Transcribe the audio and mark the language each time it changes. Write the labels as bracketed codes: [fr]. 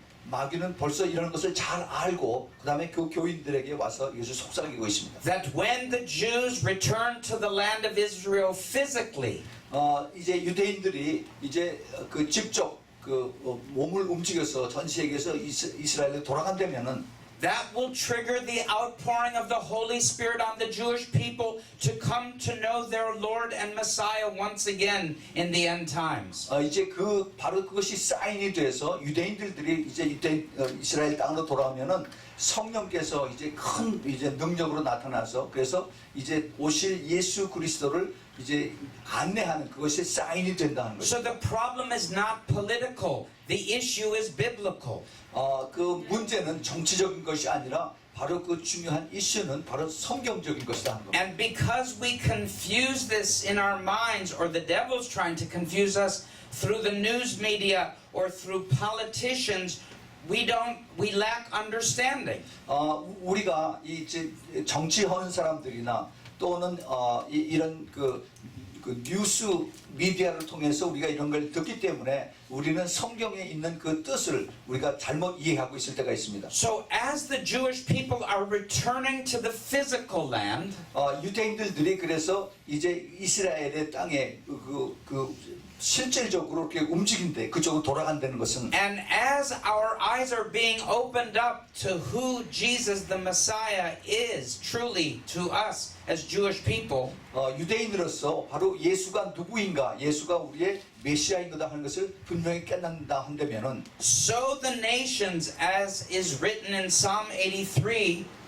[ko] 마귀는 벌써 이런 것을 잘 알고 그 다음에 그 교인들에게 와서 이것을 속삭이고 있습니다. [en] That when the Jews returned to the land of Israel physically, [ko] 이제 유대인들이 이제 그 직접 그 몸을 움직여서 전 세계에서 이스라엘에 돌아간다면은 [en] that will trigger the outpouring of the Holy Spirit on the Jewish people to come to know their Lord and Messiah once again in the end times. [ko] 이제 바로 그것이 사인이 돼서 유대인들이 이제 이스라엘 땅으로 돌아오면은 성령께서 이제 큰 이제 능력으로 나타나서 그래서 이제 오실 예수 그리스도를 이제 안내하는 그것이 사인이 된다는 거죠. [en] So the problem is not political. The issue is biblical. [ko] 그 문제는 정치적인 것이 아니라 바로 그 중요한 이슈는 바로 성경적인 것이다 하는 겁니다. [en] And because we confuse this in our minds, or the devil's trying to confuse us through the news media or through politicians, we lack understanding. [ko] 우리가 이제 정치하는 사람들이나 또는 이런 그 뉴스 미디어를 통해서 우리가 이런 걸 듣기 때문에 우리는 성경에 있는 그 뜻을 우리가 잘못 이해하고 있을 때가 있습니다. [en] So as the Jewish people are returning to the physical land, [ko] 유대인들이 그래서 이제 이스라엘의 땅에 실질적으로 이렇게 움직인데 그쪽으로 돌아간다는 것은 [en] and as our eyes are being opened up to who Jesus the Messiah is truly to us as Jewish people, [ko] 유대인으로서 바로 예수가 누구인가, 예수가 우리의 메시아인 거다 하는 것을 분명히 깨닫는다 한다면은 [en] so the nations, as is written in Psalm 83,